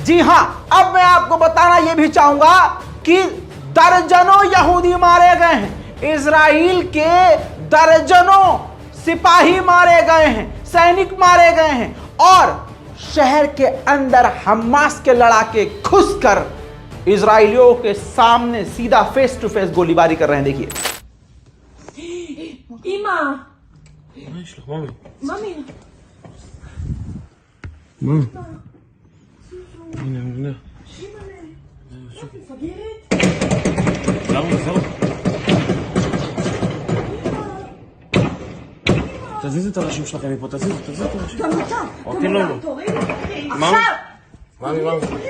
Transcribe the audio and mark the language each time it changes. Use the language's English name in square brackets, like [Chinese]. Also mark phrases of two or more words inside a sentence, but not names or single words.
[Hindi] जी हां, अब मैं आपको बताना यह भी चाहूंगा कि दर्जनों यहूदी मारे गए हैं, इजराइल के दर्जनों सिपाही मारे गए हैं, सैनिक मारे गए हैं और शहर के अंदर हमास के लड़ाके घुसकर इजरायलियों के सामने सीधा [English] face to face [Hindi] गोलीबारी कर रहे हैं। देखिए [Hebrew] इमा مامي مامي هنا فقيرت תזיזי את הראשים שלכם מפה, תזיזי את הראשים. גם אתה אותי לא. תוריד אותי מאמי. עכשיו מאמי.